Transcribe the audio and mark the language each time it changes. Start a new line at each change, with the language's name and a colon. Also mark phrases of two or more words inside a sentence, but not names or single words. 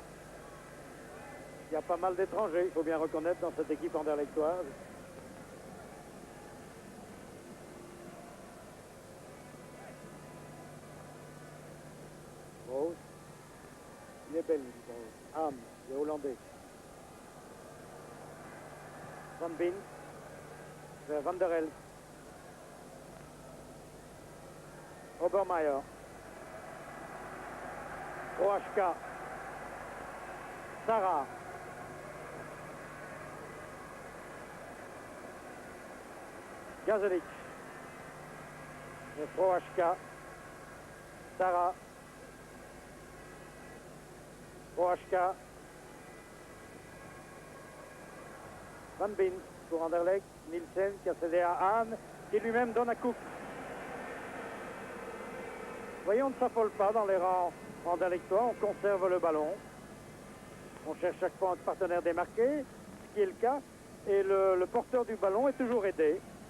French: Il y a pas mal d'étrangers, il faut bien reconnaître, dans cette équipe anderlechtoise. Rose. Il est belge, Rose. Hahn, il est hollandais. Van Bin. Vers Van der Elst. Obermeier. OHK. Sarah. Gazelic. OHK. Sarah. OHK. Van Bin pour Anderlecht. Nielsen qui a cédé à Hahn, qui lui-même donne à Cook. Voyons, on ne s'affole pas dans les rangs anderlechtois, on conserve le ballon. On cherche chaque fois un partenaire démarqué, ce qui est le cas. Et le porteur du ballon est toujours aidé.